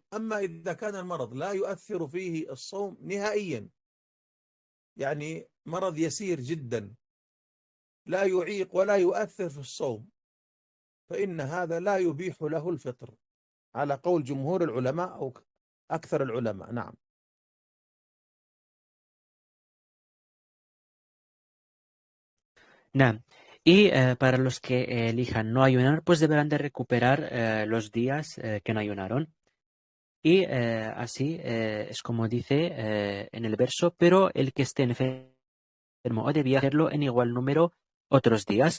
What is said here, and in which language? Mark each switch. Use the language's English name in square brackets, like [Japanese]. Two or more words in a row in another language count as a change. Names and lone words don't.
[Arabic] أما إذا كان المرض لا يؤثر فيه الصوم نهائيا، يعني مرض يسير جدا لا يعيق ولا يؤثر في الصوم، فإن هذا لا يبيح له الفطر على قول جمهور العلماء أو أكثر العلماء. نعم. نعم. [Spanish] Y para los que elijan no ayunar, pues deberán de recuperar los días que no ayunaron. Y así es como dice en el verso, pero el que esté enfermo o de viaje, hacerlo en igual número otros días.